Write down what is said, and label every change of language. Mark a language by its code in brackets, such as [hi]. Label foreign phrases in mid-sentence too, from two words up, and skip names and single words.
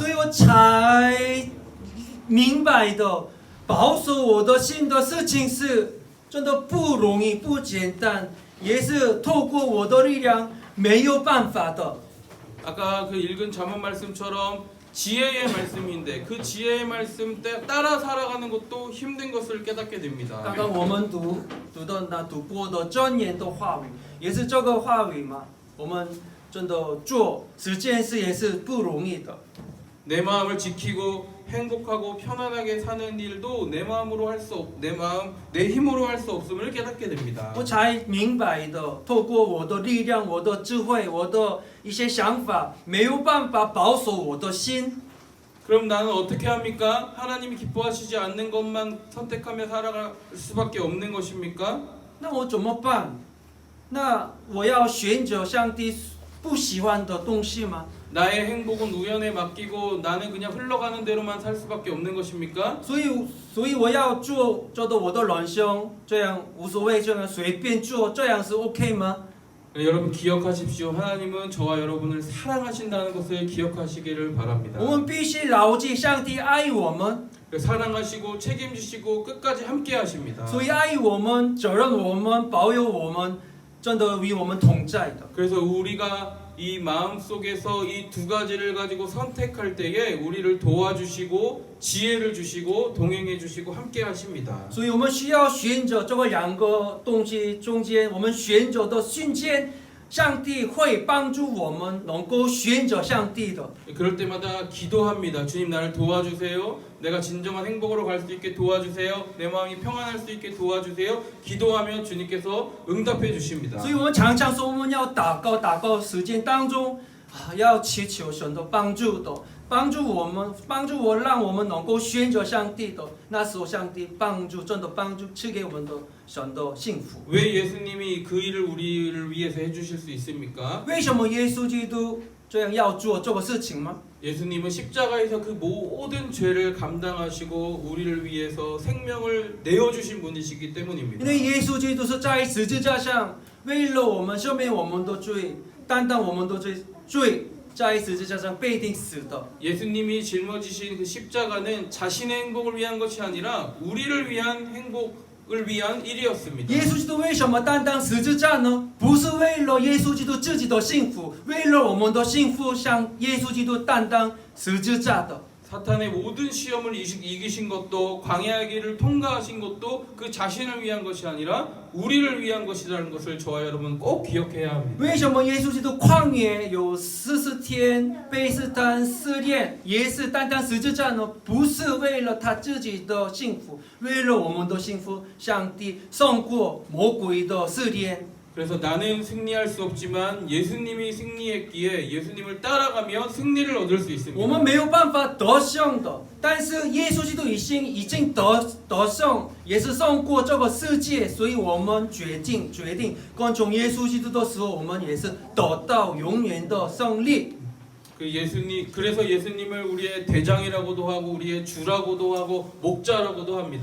[zh] 所以我才明白的，保守我的心的事情是真的不容易、不简单，也是透过我的力量没有办法的。 [ko] 아까 그 읽은 잠언 말씀처럼 지혜의 말씀인데 그 지혜의 말씀 따라 살아가는 것도 힘든 것을 깨닫게 됩니다. [zh] 刚刚我们读过的箴言的话语，也是这个话语嘛。我们真的做这件事也是不容易的。 [ko] 내 마음을 지키고 행복하고 편안하게 사는 일도 내 마음으로 할 수 없, 내 힘으로 할 수 없음을 깨닫게 됩니다. [zh] 我才明白的，透过我的力量、我的智慧、我的一些想法，没有办法保守我的心。 [ko] 그럼 나는 어떻게 합니까? 하나님이 기뻐하시지 않는 것만 선택하며 살아갈 수밖에 없는 것입니까? [zh] 那我怎么办？那我要选择上帝不喜欢的东西吗？ [ko] 나의 행복은 우연에 맡기고 나는 그냥 흘러가는 대로만 살 수밖에 없는 것입니까? [zh] 所以我要做的我的人生，这样无所谓，这样随便做，这样是 OK 吗？ [ko] 여러분 기억하십시오. 하나님은 저와 여러분을 사랑하신다는 것을 기억하시기를 바랍니다. [zh] 我们必须牢记上帝爱我们， [ko] 사랑하시고 책임지시고 끝까지 함께 하십니다. [zh] 所以爱我们、责任我们、保佑我们，真的与我们同在的。 [ko] 그래서 우리가 이 마음 속에서 이 두 가지를 가지고 선택할 때에 우리를 도와주시고 지혜를 주시고 동행해 주시고 함께 하십니다. [zh] 所以我们需要选择这个两个东西中间，我们选择的瞬间，上帝会帮助我们能够选择上帝的。 [ko] 그럴 때마다 기도합니다. 주님 나를 도와주세요. 내가 진정한 행복으로 갈 수 있게 도와주세요. 내 마음이 평안할 수 있게 도와주세요. 기도하면 주님께서 응답해 주십니다. [zh] 所以我们常常说我们要祷告时间当中要祈求神的帮助的，帮助我，让我们能够选择上帝的。那时候上帝真的帮助赐给我们的神的幸福。 [ko] 왜 예수님이 그 일을 우리를 위해서 해주실 수 있습니까? [zh] 为什么耶稣基督这样要做这个事情吗？ [ko] 예수님은 십자가에서 그 모든 죄를 감당하시고 우리를 위해서 생명을 내어주신 분이시기 [zh] 因 [ko] 때문입니다. [zh] 为耶稣基督是在十字架上为了我们赦免我们的罪，担当我们的罪，在十字架上被钉死的。 [ko] 예수님이 짊어지신 그 십자가는 자신의 행복을 위한 것이 아니라 우리를 위한 행복을 위한 일이었습니다. [zh] 耶稣基督为什么担当十字架呢？不是为了耶稣基督自己的幸福，为了我们的幸福，向耶稣基督担当十字架的。 [ko] 사탄의 모든 시험을 이기신 것도 광야의 길을 통과하신 것도 그 자신을 위한 것이 아니라 우리를 위한 것이라는 것을 저와 여러분 꼭 기억해야 합니다. [zh] 为什么耶稣基督旷野有40天被试探试炼，也是单单十字架呢？不是为了他自己的幸福，为了我们的幸福，上帝胜过魔鬼的试炼。 [ko] 그래서 나는 승리할 수 없지만 예수님이 승리했기에 예수님을 따라가며 승리를 얻을 수 [zh] 我 [ko] 있습니다. [zh] 们没有办法得胜的，但是耶稣基督已经得胜，也是胜过这个世界，所以我们决定跟从耶稣基督的时候，我们也是得到永远的胜利。 [ko] 그래서 예수님을 우리의 대장이라고도 하고 우리의 주라고도 하고 목자라고도 합니다.